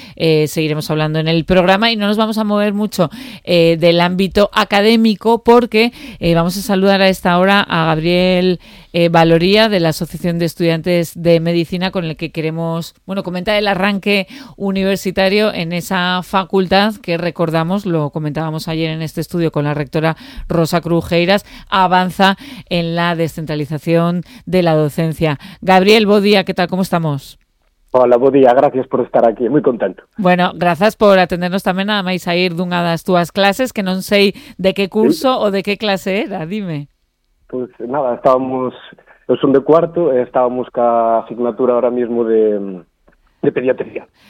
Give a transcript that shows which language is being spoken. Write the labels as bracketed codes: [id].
[es] Seguiremos hablando en el programa y no nos vamos a mover mucho del ámbito académico porque vamos a saludar a esta hora a Gabriel Valoría de la Asociación de Estudiantes de Medicina, con el que queremos, bueno, comentar el arranque universitario en esa facultad que, recordamos, lo comentábamos ayer en este estudio con la rectora Rosa Crujeiras, avanza en la descentralización de la docencia. Gabriel, buen día, ¿qué tal? ¿Cómo estamos? Hola, buen día. Gracias por estar aquí. Muy contento. Bueno, gracias por atendernos también. [gl] Nada más a ir dunha das túas clases, que non sei de que curso o de que clase era. Dime. Pues nada, eu son de cuarto, estábamos ca asignatura ahora mismo de pediatría.